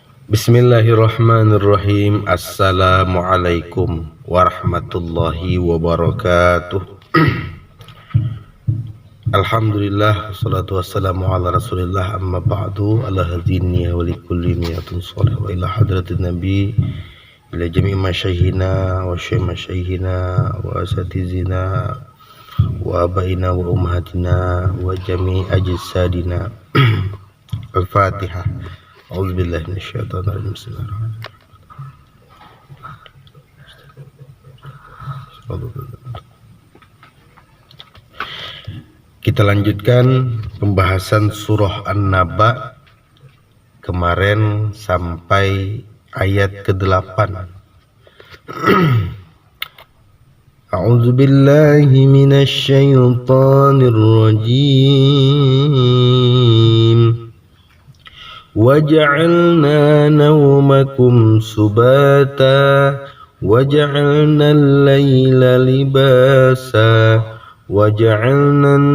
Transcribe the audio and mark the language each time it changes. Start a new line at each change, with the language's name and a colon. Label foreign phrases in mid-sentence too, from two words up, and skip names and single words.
Arabic: بسم الله الرحمن الرحيم. السلام عليكم ورحمة الله وبركاته. الحمد لله، الصلاة والسلام على رسول الله, أما بعد. على هذه النية ولكل نية صالحة وإلى حضرة النبي، إلى جميع مشايخنا وشيخ مشايخنا وأساتذتنا وآبائنا وأمهاتنا وجميع أجسادنا. Al-Fatihah. أعوذ بالله من الشيطان الرجيم.
Indonesian: Kita lanjutkan pembahasan surah An-Naba kemarin sampai ayat ke-8.
Arabic: أعوذ بالله من الشيطان الرجيم. وَجَعَلْنَا نَوْمَكُمْ سُبَاتًا وَجَعَلْنَا اللَّيْلَ لِبَاسًا وَجَعَلْنَا